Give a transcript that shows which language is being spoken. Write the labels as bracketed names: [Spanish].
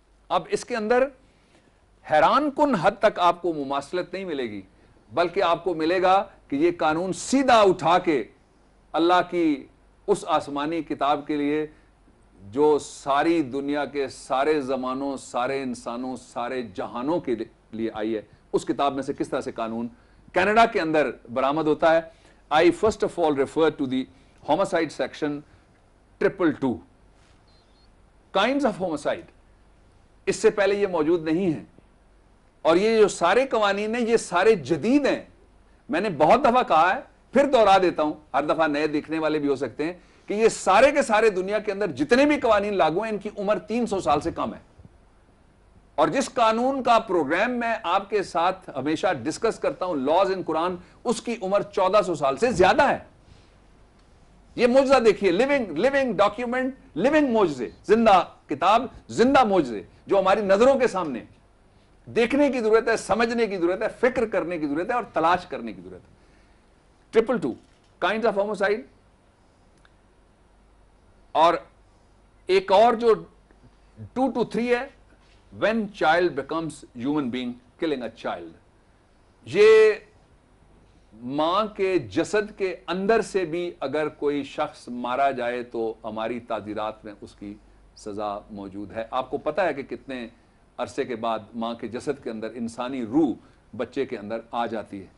[Urdu] اب اس کے اندر حیران کن حد تک آپ کو مماثلت نہیں ملے گی, بلکہ آپ کو ملے گا کہ یہ قانون سیدھا اٹھا کے اللہ کی اس آسمانی کتاب کے لیے جو ساری دنیا کے سارے زمانوں, سارے انسانوں, سارے جہانوں کے لیے آئی ہے, اس کتاب میں سے کس طرح سے قانون کینیڈا کے اندر برآمد ہوتا ہے. [English] I first of all refer to the homicide section 222. Kinds of homicide. [Urdu] اس سے پہلے یہ موجود نہیں ہے, اور یہ جو سارے قوانین ہیں یہ سارے جدید ہیں. میں نے بہت دفعہ کہا ہے, پھر دوہرا دیتا ہوں, ہر دفعہ نئے دیکھنے والے بھی ہو سکتے ہیں, کہ یہ سارے کے سارے دنیا کے اندر جتنے بھی قوانین لاگو ہیں ان کی عمر 300 سال سے کم ہے. اور جس قانون کا پروگرام میں آپ کے ساتھ ہمیشہ ڈسکس کرتا ہوں, لاز ان قرآن, اس کی عمر 1400 سال سے زیادہ ہے. یہ معجزہ دیکھیے, لیونگ ڈاکیومنٹ, لیونگ معجزے, زندہ کتاب, زندہ معجزے جو ہماری نظروں کے سامنے. دیکھنے کی ضرورت ہے, سمجھنے کی ضرورت ہے, فکر کرنے کی ضرورت ہے اور تلاش کرنے کی ضرورت ہے. [English] 222 kinds of homicide. [Urdu] اور ایک اور جو 223 ہے, [English] when child becomes human being, killing a child. [Urdu] یہ ماں کے جسد کے اندر سے بھی اگر کوئی شخص مارا جائے تو ہماری تعزیرات میں اس کی سزا موجود ہے. آپ کو پتا ہے کہ کتنے عرصے کے بعد ماں کے جسد کے اندر انسانی روح بچے کے اندر آ جاتی ہے.